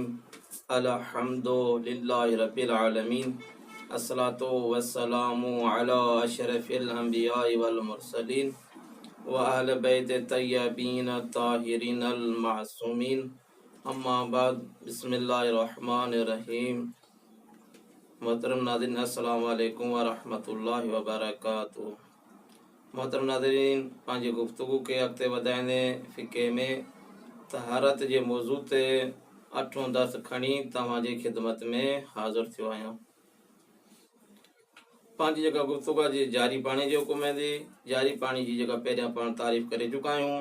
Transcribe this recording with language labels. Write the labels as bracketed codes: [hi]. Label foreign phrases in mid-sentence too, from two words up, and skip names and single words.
[ar] الحمد لله رب العالمين. الصلاة والسلام على أشرف الأنبياء والمرسلين وأهل بيت الطيبين الطاهرين المعصومين. أما بعد بسم الله الرحمن الرحيم. [sd] मोहतरम नाज़रीन, [ar] السلام عليكم ورحمة الله وبركاته. [sd] मोहतरम नाज़रीन, पंहिंजी गुफ्तगू खे अॻिते वधाईंदे फ़िक़े में तहारत जे मौज़ू ते 8हों दर्स खणी तव्हांजी ख़िदमत में हाज़िर थियो आहियां। पंहिंजी जेका गुफ्तगू जी जारी पाणी जे हुकुम जी जारी पाणी जी जेका पहिरियां पाण तारीफ़ करे चुका आहियूं।